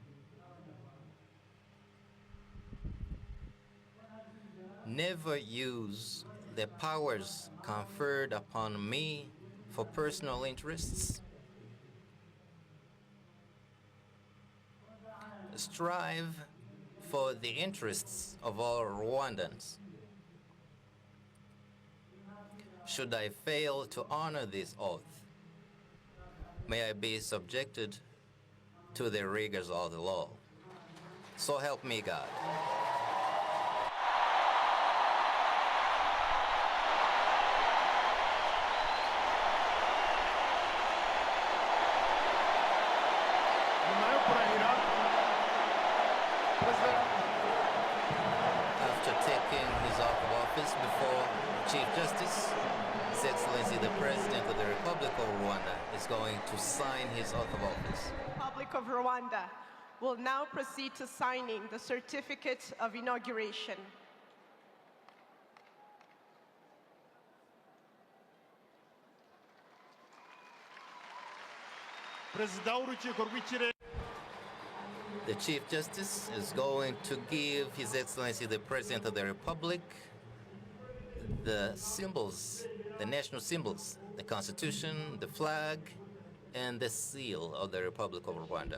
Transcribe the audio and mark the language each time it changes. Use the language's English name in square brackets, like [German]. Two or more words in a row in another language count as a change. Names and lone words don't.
[English] never use the powers conferred upon me for personal interests, strive for the interests of all Rwandans. Should I fail to honor this oath, may I be subjected to the rigors of the law. So help me God. [Kinyarwanda] nyuma yo kurahira perezida [English] After taking his oath of office before Chief Justice, His Excellency the President of the Republic of Rwanda is going to sign his oath of office. Republic of Rwanda will now proceed to signing the certificate of inauguration. [Kinyarwanda] perezida w'urukiko rw'ikirere [English] The Chief Justice is going to give His Excellency the President of the Republic the symbols, the national symbols, the Constitution, the flag, and the seal of the Republic of Rwanda.